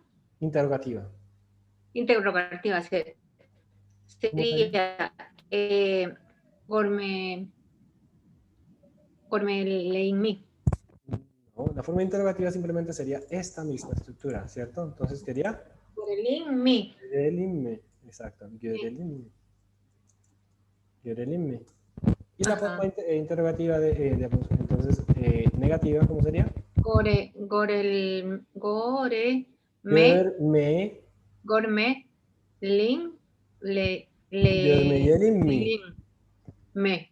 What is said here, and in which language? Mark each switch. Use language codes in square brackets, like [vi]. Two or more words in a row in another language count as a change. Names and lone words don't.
[es] Interrogativa. Interrogativa sería Gormeyelim. No, la forma interrogativa simplemente sería esta misma estructura, ¿cierto? Entonces sería [tr] Görelim. Görelim. Exacto. Görelim. Görelim. [es] Y la forma interrogativa entonces negativa, ¿cómo sería? [tr] Me, gourmet, lin, Görmeyelim mi? lin, me.